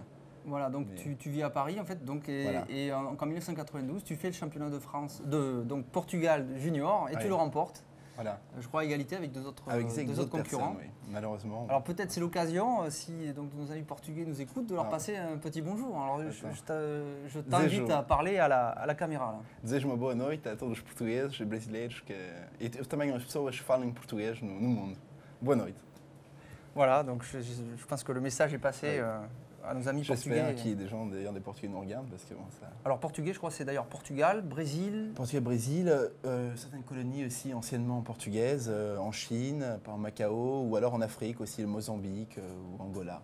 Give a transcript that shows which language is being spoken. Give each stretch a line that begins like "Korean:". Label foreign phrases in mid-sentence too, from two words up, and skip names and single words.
French: Voilà, donc tu vis à Paris en fait, donc, et en 1992, tu fais le championnat de France, donc Portugal junior, et tu le remportes. Voilà. Je crois à égalité avec deux autres concurrents. Oui, malheureusement. Alors peut-être c'est l'occasion, si donc, nos amis portugais nous écoutent, de leur passer un petit bonjour. Alors je t'invite à parler à la caméra.
Portuguese: Desejo uma boa noite a todos os portugueses e brasileiros e também as pessoas que falam português no mundo. Boa noite.
French: Voilà, donc je pense que le message est passé à nos amis portugais. J'espère qu'il y ait des gens d'ailleurs des Portugais nous regardent parce que bon, ça. Alors portugais, je crois que c'est d'ailleurs Portugal, Brésil. Portugal, Brésil, certaines colonies aussi anciennement portugaises, en Chine, par Macao, ou alors en Afrique aussi, le Mozambique ou Angola.